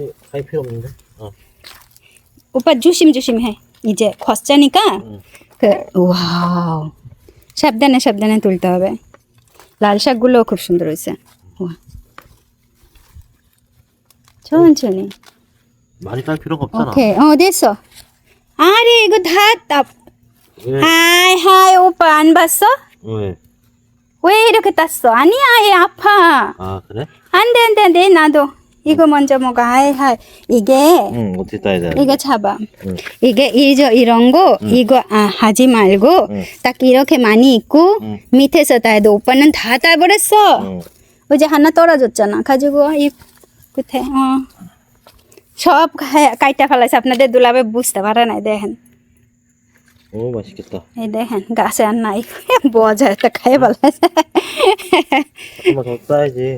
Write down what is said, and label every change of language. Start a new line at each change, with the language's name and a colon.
Korean: 가위 필요 없는데. 오빠 조심해 이제 걷자니까 와우
Bangla: সাবধানে তুলতে হবে লাল শাকগুলো খুব সুন্দর হয়েছে
Korean: 천천히 많이 딸 필요가 없잖아. 오케이 됐어 아래 이거 다 왜? 하이 오빠 안 봤어? 왜? 왜 이렇게 땄어? 아니야 얘 아파 아 그래? 안돼 나도 이거 먼저 먹어 하이 이게 응 어떻게 따야 돼? 이거 잡아 응. 이게 이런 거 이거 하지 말고 딱 이렇게 많이 있고 밑에서 따야 돼 오빠는 다 따버렸어 응. 이제 하나 떨어졌잖아 가지고 이 끝에
Bangla: সব কাইটা ফেলাইছে আপনাদের দুলাবে বুঝতে পারে না দেখেন
Korean: 오 맛있겠다.
Bangla: এই দেখেন গাছে আর নাই বোঝা একটা খাই ফেলাইছে
Korean: 잠깐만 더 따야지.